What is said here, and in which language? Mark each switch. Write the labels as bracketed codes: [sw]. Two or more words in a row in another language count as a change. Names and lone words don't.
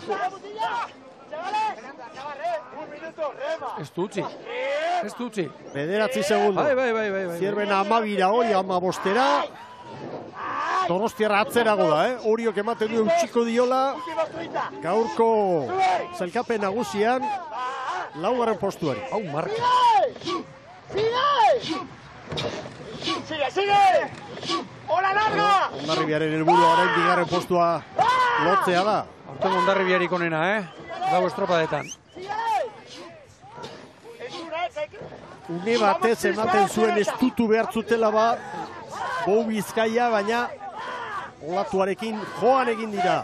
[eu] Ez du utzi. 9 segundu. Bai. Zierbena 12ra hori 15era. Donostiarra atzerago da, Oriok ematen du eutxiko diola. Gaurko zelkapen nagusian, 4. postuari. Hau marka. Sigue! [es] ¡Hola, larga! [eu] Hondarribiaren helburua orain 2. postua lotzea da. Aurten Hondarribiarik onena, Dago estropadetan. Une batez ematen zuen estutu behar zutela Bou Bizkaia, baina olatuarekin joan egin dira.